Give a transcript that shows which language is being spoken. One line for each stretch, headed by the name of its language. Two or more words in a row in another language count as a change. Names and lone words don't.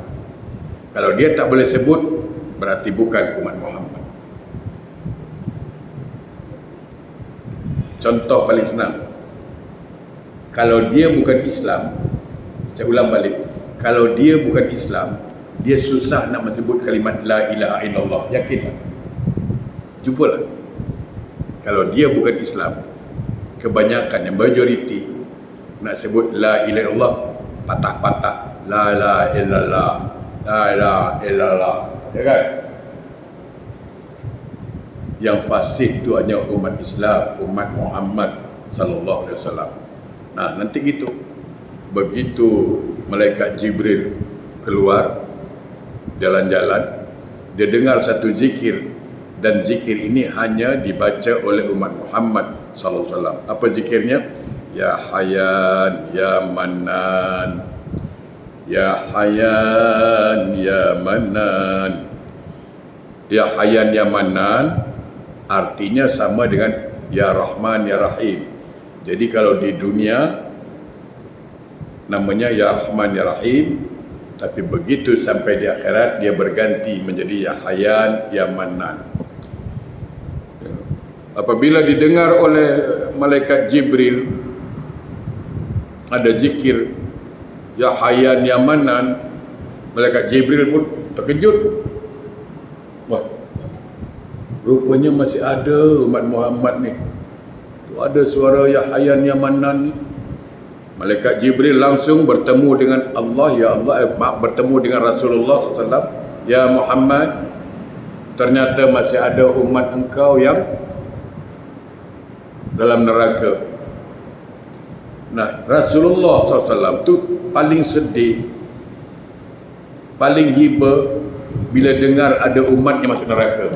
Malay: Kalau dia tak boleh sebut, berarti bukan umat Muhammad. Contoh paling senang, kalau dia bukan Islam, saya ulang balik, kalau dia bukan Islam, dia susah nak menyebut kalimat
Arabic: لا إله إلا الله.
Malay: Yakin? Jumpalah. Kalau dia bukan Islam, kebanyakan, yang majoriti nak sebut
Arabic: لا إله إلا الله
Malay: patah-patah,
Arabic: لا إله إلا الله، لا إله إلا الله,
Malay: ya kan? Yang fasih itu hanya umat Islam, umat Muhammad
Arabic: صلى الله عليه وسلم.
Malay: Nah, nanti gitu. Begitu malaikat Jibril keluar jalan-jalan, dia dengar satu zikir, dan zikir ini hanya dibaca oleh umat Muhammad
Arabic: صلى الله عليه وسلم.
Malay: Apa zikirnya?
Arabic: يا حيان يا منان، يا حيان يا منان. يا حيان يا منان
Malay: artinya sama dengan
Arabic: يا رحمن يا رحيم.
Malay: Jadi kalau di dunia namanya
Arabic: يا رحمن يا رحيم,
Malay: tapi begitu sampai di akhirat dia berganti menjadi
Arabic: يا حيان يا منان.
Malay: Apabila didengar oleh malaikat Jibril ada zikir
Arabic: يا حيان يا منان,
Malay: malaikat Jibril pun terkejut. Wah, rupanya masih ada umat Muhammad ni. Tu ada suara
Arabic: يا حيان يا منان
Malay: ni. Malaikat Jibril langsung bertemu dengan Allah,
Arabic: يا الله,
Malay: bertemu dengan Rasulullah SAW. Ya Muhammad, ternyata masih ada umat engkau yang dalam neraka. Nah, Rasulullah SAW tu paling sedih, paling hiba bila dengar ada umat yang masuk neraka.